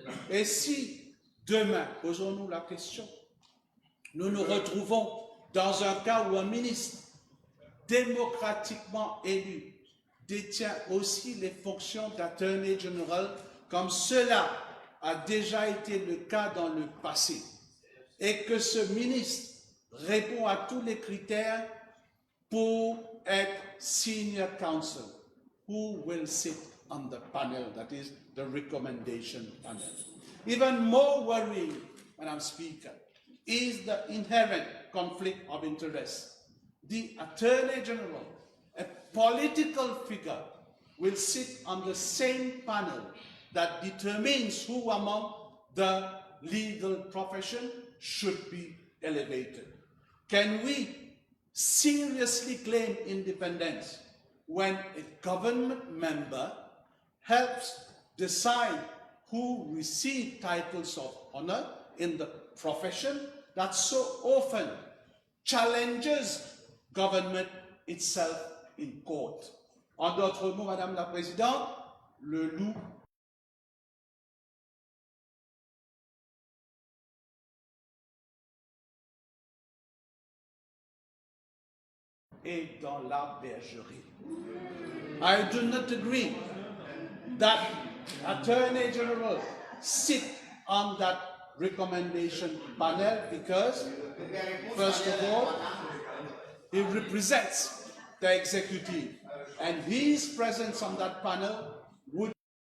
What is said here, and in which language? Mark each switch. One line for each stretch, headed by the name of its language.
French: Et si, demain, posons-nous la question, nous nous retrouvons dans un cas où un ministre démocratiquement élu détient aussi les fonctions d'Attorney General, comme cela a déjà été le cas dans le passé, et que ce ministre répond à tous les critères pour être
English: Senior Counsel, who will sit on the panel, that is the recommendation panel. Even more worrying, Madam Speaker, is the inherent conflict of interest. The Attorney General, a political figure, will sit on the same panel that determines who among the legal profession should be elevated. Can we seriously claim independence when a government member helps decide who receive titles of honor in the profession that so often challenges government itself in court?
French: En d'autres mots, Madame la Présidente, le loup est dans la bergerie.
English: I do not agree that Attorney General sit on that recommendation panel because, first of all, he represents the executive, and his presence on that panel would,